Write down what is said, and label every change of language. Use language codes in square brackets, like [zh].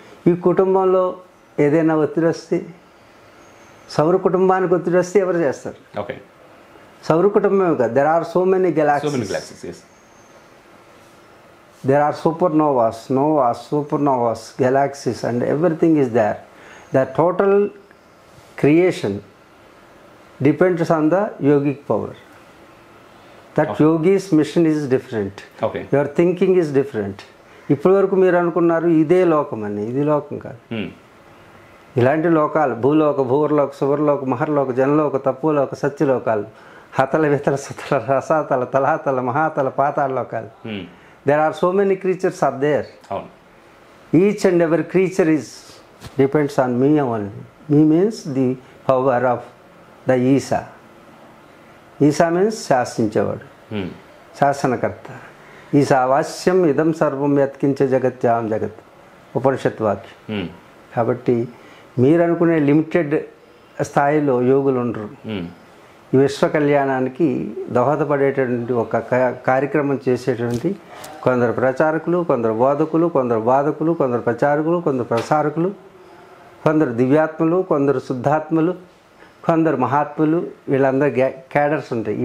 [te] ఈ కుటుంబంలో ఏదైనా ఒత్తిడి వస్తే, సౌర కుటుంబానికి ఒత్తిడి వస్తే ఎవరు చేస్తారు? [en] okay, [te] సౌర కుటుంబమే కాదు, [en] There are so many galaxies, there are supernovas, galaxies and everything is there. The total creation depends on the yogic power. That yogi's mission is different. Okay. Your thinking is different. [te] ఇప్పటి వరకు మీరు అనుకున్నారు ఇదే లోకం అని, ఇది లోకం కాదు. ఇలాంటి లోకాలు భూలోక, భూవర్లోక, సువర్లోక, మహర్లోక, జనలోక, తప్పులోక, సత్యలోకాలు, హతల, వితల, సతల, రసాతల, తలాతల, మహాతల, పాతాళ లోకాలు. [en] There are so many creatures are there. Each and every creature depends on me only. Me means the power of the Isha. [te] Esha means శాసించేవాడు, శాసనకర్త. [sa] ఈశావాస్యం ఇదం సర్వం యత్కించే జగత్యాం జగత్, ఉపనిషత్ వాక్యం. [te] కాబట్టి మీరు అనుకునే లిమిటెడ్ స్థాయిలో యోగులు ఉండరు. ఈ విశ్వ కళ్యాణానికి దోహదపడేటువంటి ఒక కార్యక్రమం చేసేటువంటి కొందరు ప్రచారకులు, కొందరు బోధకులు, కొందరు బాధకులు, కొందరు ప్రచారకులు, కొందరు ప్రసారకులు, కొందరు దివ్యాత్మలు, కొందరు శుద్ధాత్మలు, కొందరు మహాత్ములు, వీళ్ళందరూ క్యాడర్స్ ఉంటాయి.